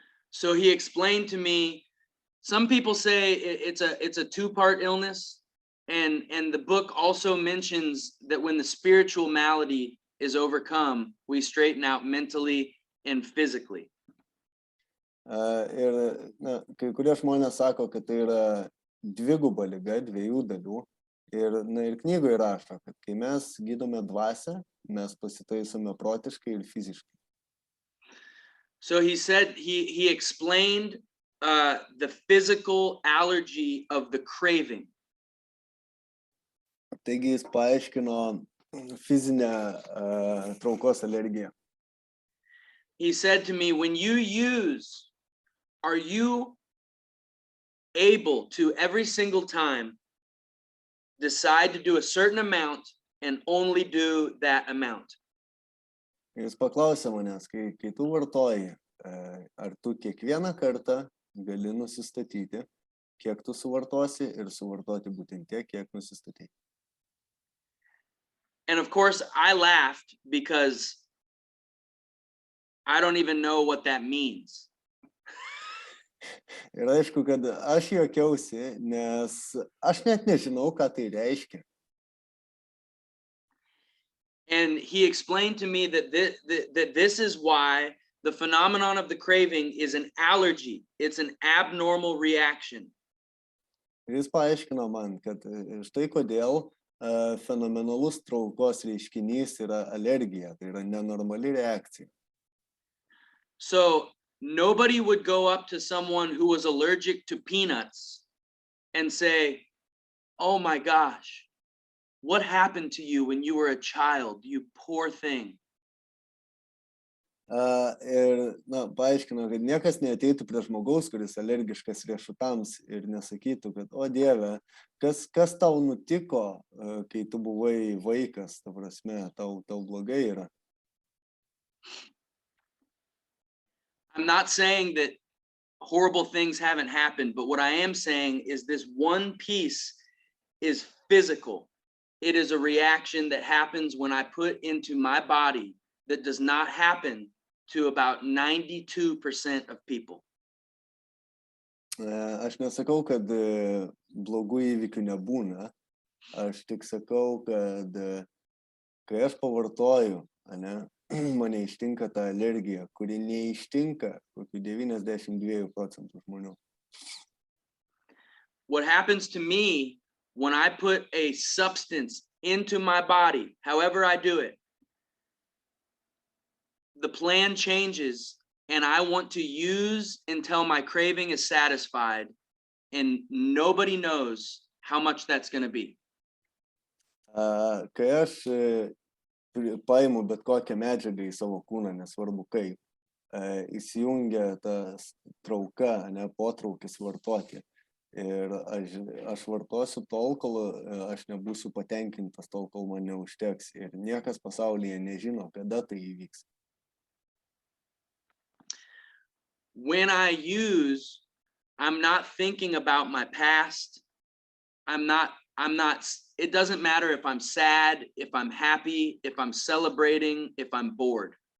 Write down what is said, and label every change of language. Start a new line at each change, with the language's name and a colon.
English: So he explained to me, some people say it's a two-part illness, and the book also mentions that when the spiritual malady is overcome, we straighten out mentally and physically.
Lithuanian: Ir kai kurie žmonės sako, kad tai yra dviguba liga, dviejų dalių. Ir knygoje rašo, kad kai mes gydome dvasią, mes pasitaisome protiškai ir fiziškai.
English: So he said, he explained the physical allergy of the craving.
Lithuanian: Taigi jis paaiškino fizinę traukos alergiją.
English: He said to me, when you use, are you able to every single time decide to do a certain amount and only do that amount?
Lithuanian: Jis paklausė manęs, kai tu vartoji, ar tu kiekvieną kartą gali nusistatyti, kiek tu suvartosi ir suvartoti būtent tiek, kiek nusistatyti.
English: And of course, I laughed because I don't even know what that means.
Lithuanian: Ir aišku, kad aš juokiausi, nes aš net nežinau, ką tai reiškia.
English: And he explained to me that this is why the phenomenon of the craving is an allergy. It's an abnormal reaction.
Lithuanian: Ir jis paaiškino man, kad štai kodėl fenomenalus traukos reiškinys yra alergija, tai yra nenormali reakcija.
English: So nobody would go up to someone who was allergic to peanuts and say, "Oh my gosh, what happened to you when you were a child, you poor thing?"
Lithuanian: Ir paaiškino, kad niekas neateitų prie žmogaus, kuris alergiškas riešutams ir nesakytų, kad, o Dieve, kas tau nutiko, kai tu buvai vaikas, ta prasme, tau blogai yra.
English: I'm not saying that horrible things haven't happened, but what I am saying is this one piece is physical. It is a reaction that happens when I put into my body that does not happen to about 92% of people.
Lithuanian: Aš nesakau, kad blogų įvykių nebūna. Aš tik sakau, kad kai aš pavartoju, mane ištinka ta alergija, kuri neištinka kokių 92% žmonių.
English: What happens to me when I put a substance into my body, however I do it, the plan changes and I want to use until my craving is satisfied, and nobody knows how much that's going to be.
Lithuanian: Kai aš paimu bet kokią medžiagą į savo kūną, nesvarbu kaip, įsijungia ta trauka, potraukis vartoti. Ir aš vartosiu tol, kol aš nebūsiu patenkintas, tol, kol man neužteks. Ir niekas pasaulyje nežino, kada tai įvyks.
English: When I use, I'm not thinking about my past. I'm not, it doesn't matter if I'm sad, if I'm happy, if I'm celebrating, if I'm bored.